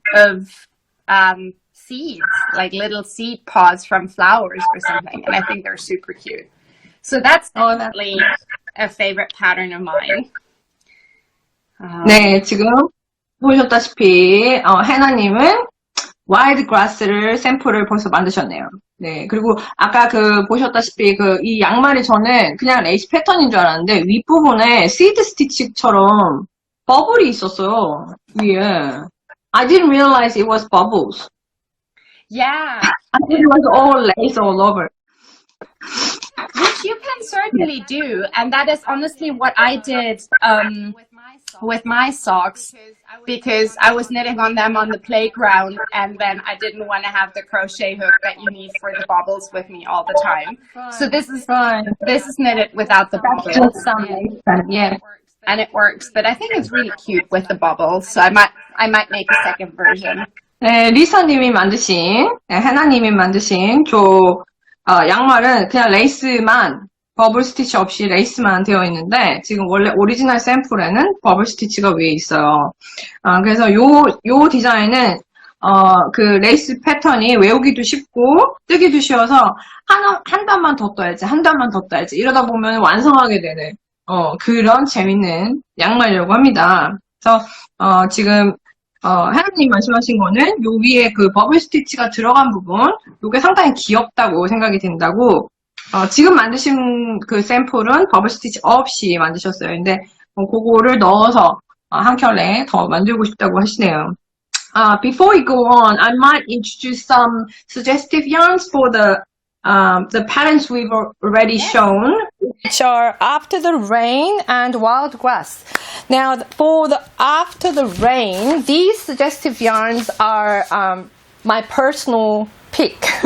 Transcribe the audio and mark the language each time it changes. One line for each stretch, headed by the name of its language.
English: Of seeds, like little seed pods from flowers or something, and I think they're super cute. So that's definitely a favorite pattern of mine.
Korean: 네, 지금 보셨다시피 해나님은 와일드 그라스를 샘플을 벌써 만드셨네요. 네, 그리고 아까 보셨다시피 이 양말이 저는 그냥 레이스 패턴인 줄 알았는데 윗부분에 시드 스티치처럼 버블이 있었어요. 위에.
English: I didn't realize it was bubbles. Yeah. I thought it was all lace all over. Which you can certainly do, and that is honestly what I did with my socks, because I was knitting on them on the playground, and then I didn't want to have the crochet hook that you need for the bobbles with me all the time. So this is knitted without the bobbles. Yeah. and it works, but I think it's really cute with the bubbles, so I might make a second version.
Korean: 네, 리사님이 만드신, 네, 해나님이 만드신 양말은 그냥 레이스만, 버블 스티치 없이 레이스만 되어 있는데, 지금 원래 오리지널 샘플에는 버블 스티치가 위에 있어요. 그래서 요 디자인은, 그 레이스 패턴이 외우기도 쉽고, 뜨기도 쉬워서, 한 단만 더 떠야지, 한 단만 더 떠야지, 이러다 보면 완성하게 되는, 그런 재밌는 양말이라고 합니다. 그래서, 지금, 하나님 말씀하신 거는 요 위에 그 버블 스티치가 들어간 부분, 요게 상당히 귀엽다고 생각이 된다고, 지금 만드신 그 샘플은 버블 스티치 없이 만드셨어요. 근데, 그거를 넣어서, 한 켤레 더 만들고 싶다고 하시네요.
English: Before we go on, I might introduce some suggestive yarns for the patterns we've already shown, which are After the Rain and Wild Grass. Now, for the After the Rain, these suggestive yarns are my personal pick.